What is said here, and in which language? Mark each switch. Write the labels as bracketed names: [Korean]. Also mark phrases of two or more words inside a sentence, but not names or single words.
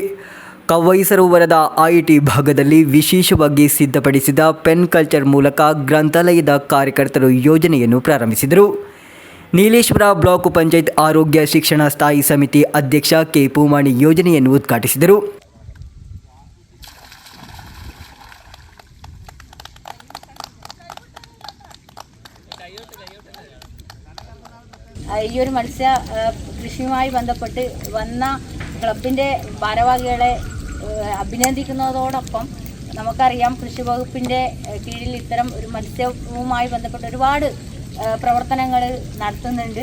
[Kannada] ಕವೈ ಸರೋವರದ ಐಐಟಿ ಭಾಗದಲ್ಲಿ ವಿಶೇಷವಾಗಿ ಸಿದ್ಧಪಡಿಸಿದ [English] pen culture [Kannada] ಮೂಲಕ ಗ್ರಂಥಾಲಯದ ಕಾರ್ಯಕರ್ತರು ಯೋಜನೆಯನ್ನು ಪ್ರಾರಂಭಿಸಿದರು. ನೀಲೇಶ್ವರ ಬ್ಲಾಕ್ ಪಂಚಾಯತ್ ಆರೋಗ್ಯ ಶಿಕ್ಷಣ ಸ್ಥಾಯಿ ಸಮಿತಿ ಅಧ್ಯಕ್ಷ K ಪೂಮಾಣಿ ಯೋಜನೆಯನ್ನು ಉದ್ಘಾಟಿಸಿದರು. [Malayalam] ഈ ഒരു മത്സ്യ കൃഷിയുമായി ബന്ധപ്പെട്ട് വന്ന ക്ലബിൻ്റെ ഭാരവാഹികളെ അഭിനന്ദിക്കുന്നതോടൊപ്പം നമുക്കറിയാം കൃഷി വകുപ്പിൻ്റെ കീഴിൽ ഇത്തരം ഒരു മത്സ്യവുമായി ബന്ധപ്പെട്ട് ഒരുപാട് പ്രവർത്തനങ്ങൾ നടത്തുന്നുണ്ട്.